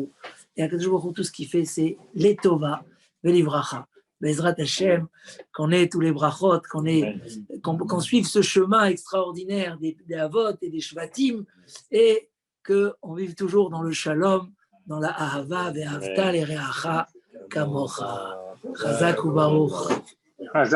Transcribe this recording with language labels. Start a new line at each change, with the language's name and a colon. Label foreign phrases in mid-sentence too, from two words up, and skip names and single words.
Hebrew: Et הקדוש ברוך הוא,
French: tout ce qu'il fait, c'est
Hebrew: לטובה ולברכה. בעזרת השם,
French: qu'on ait tous les brachot, qu'on suive ce chemin extraordinaire des Avot et des Shvatim, et qu'on vive toujours dans le shalom, dans la ahava,
Hebrew: ואהבת לרעך כמוך. חזק וברוך.